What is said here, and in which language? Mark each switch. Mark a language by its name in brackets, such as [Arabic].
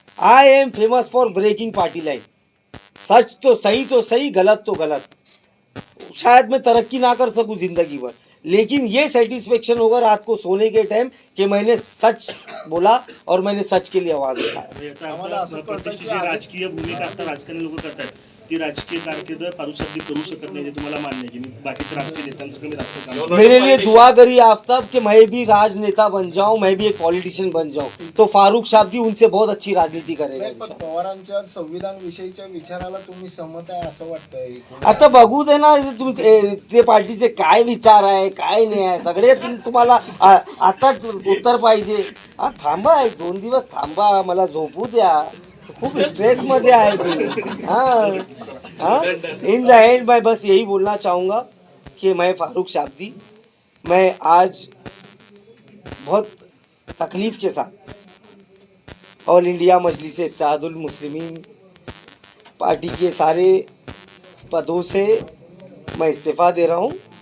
[English] I am famous for breaking party line. [Hindi] सच तो सही, गलत तो गलत। शायद मैं तरक्की ना कर सकूं ज़िंदगी भर, लेकिन ये सेटिस्फेक्शन होगा रात को सोने के टाइम कि मैंने सच बोला और मैंने सच के लिए आवाज़ उठाया। [Marathi] याचा आम्हाला अर्थ असं कळतं की प्रतिष्ठित आज- राजकीय भूमिका आता राजकारणी लोक करतात ती राजकीय कारकीर्द फारूक शाब्दी करू शकत नाही, हे तुम्हाला मान्य आहे की मी बाकीच्या राजकीय नेत्यांसारखं मी राजकीय काम [Hindi] मेरे लिए दुआ करिए आफ्ताब कि मैं भी राजनेता बन जाऊं, मैं भी एक पॉलिटिशियन बन जाऊं, तो फारूक शाब्दी उनसे बहुत अच्छी राजनीति करेगा [Marathi] नाही, पण [Hindi] इंशाल्लाह। [Marathi] पवारांच्या संविधान विषयीच्या विचाराला तुम्ही सहमत आहे असं वाटतंय? आता बघू दे ना ते पार्टीचे काय विचार आहे काय नाही आहे सगळे तुम्हाला आताच उत्तर पाहिजे। थांबा, 1-2 दिवस थांबा, मला झोपू द्या, खूप स्ट्रेसमध्ये आहे मी। [Hindi] हाँ, [English] in the end [Hindi] मैं बस यही बोलना चाहूँगा कि मैं फारूक शाब्दी, मैं आज बहुत तकलीफ़ के साथ ऑल इंडिया मजलिस इत्तेहादुल मुस्लिमीन पार्टी के सारे पदों से मैं इस्तीफ़ा दे रहा हूँ।